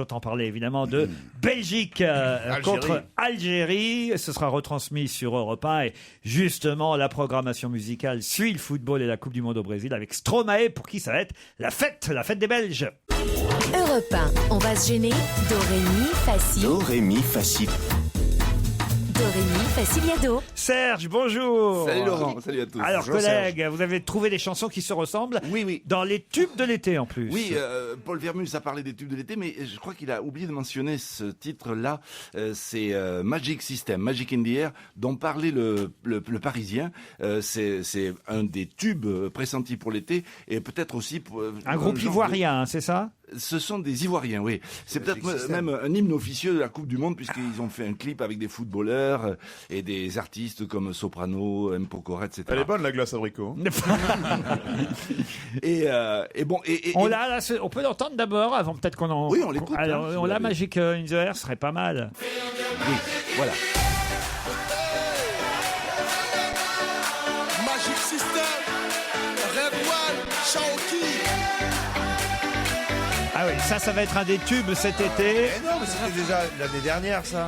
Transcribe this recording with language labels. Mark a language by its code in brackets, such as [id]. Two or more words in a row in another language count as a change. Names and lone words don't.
[fr] Autant parler évidemment de Belgique contre Algérie. Ce sera retransmis sur Europe 1 et justement la programmation musicale suit le football et la Coupe du Monde au Brésil avec Stromae pour qui ça va être la fête des Belges. Europe 1, on va se gêner. Do, ré, mi, fa, si. Do, ré, mi, fa, si. Do, ré, mi, fa, si, la, do. Serge, bonjour. Salut Laurent, salut à tous. Alors Bonjour, collègues, vous avez trouvé des chansons qui se ressemblent. Oui. Dans les tubes de l'été en plus. Oui, Paul Vermus a parlé des tubes de l'été, mais je crois qu'il a oublié de mentionner ce titre-là. C'est Magic System, Magic in the Air, dont parlait le Parisien. C'est un des tubes pressentis pour l'été, et peut-être aussi pour Un groupe ivoirien, hein, c'est ça? Ce sont des Ivoiriens, oui. C'est peut-être même un hymne officieux de la Coupe du Monde, puisqu'ils ont fait un clip avec des footballeurs et des artistes comme Soprano, M. Pokora, etc. Elle est bonne la glace abricot. Et bon, On l'a, là, on peut l'entendre d'abord avant peut-être qu'on en. Oui, on l'écoute, Alors, hein, si on vous l'a l'avez. Magic in the Air, ce serait pas mal. Oui, voilà. Magic System, Red One, Shaoki. Ah oui, ça va être un des tubes cet été. Mais non, mais c'était déjà l'année dernière, ça.